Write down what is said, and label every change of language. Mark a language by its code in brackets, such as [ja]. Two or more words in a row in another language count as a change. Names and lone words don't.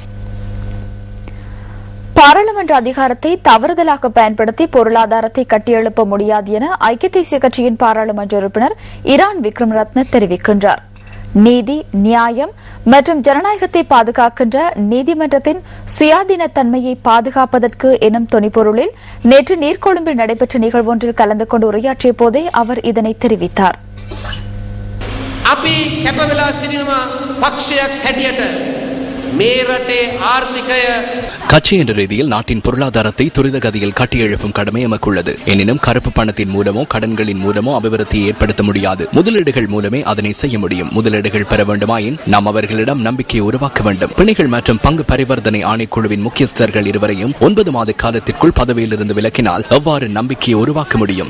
[ta] பாராளுமன்ற அதிகாரத்தை தவறுதலாக பயன்படுத்தி பொருளாதாரத்தை கட்டியெழுப்ப முடியாது என ஐக்கிய தேசிய கட்சியின் பாராளுமன்ற உறுப்பினர் இரான் விக்ரமரத்ன தெரிவிக்கின்றார். நீதி, நியாயம் மற்றும் ஜனநாயகத்தை பாதுகாக்கின்ற நீதிமன்றத்தின் சுயாதீன தன்மையை பாதுகாப்பதற்கு எனும் துணிப்பொருளில் நேற்று நீர்கொழும்பில் நடைபெற்ற நிகழ்வொன்றில் கலந்து கொண்டு உரையாற்றிய போதே அவர் இதனை தெரிவித்தார். [si] අපි කැප වෙලා සිටිනවා පක්ෂයක් හැටියට [ta] கட்சி என்ற ரீதியில் நாட்டின் பொருளாதாரத்தை துரித கதியில் கட்டியெழுப்பும் கடமை எமக்குள்ளது. எனினும் கருப்பு பணத்தின் மூலமோ கடன்களின் மூலமோ அபிவிருத்தியை ஏற்படுத்த முடியாது. முதலீடுகள் மூலமே அதனை செய்ய முடியும். முதலீடுகள் பெற வேண்டுமாயின் நாம் அவர்களிடம் நம்பிக்கையை உருவாக்க வேண்டும். பிணைகள் மற்றும் பங்கு பரிவர்த்தனை ஆணைக்குழுவின் முக்கியஸ்தர்கள் இருவரையும் 9 மாத காலத்திற்குள் பதவியிலிருந்து விலக்கினால் எவ்வாறு நம்பிக்கையை உருவாக்க முடியும்?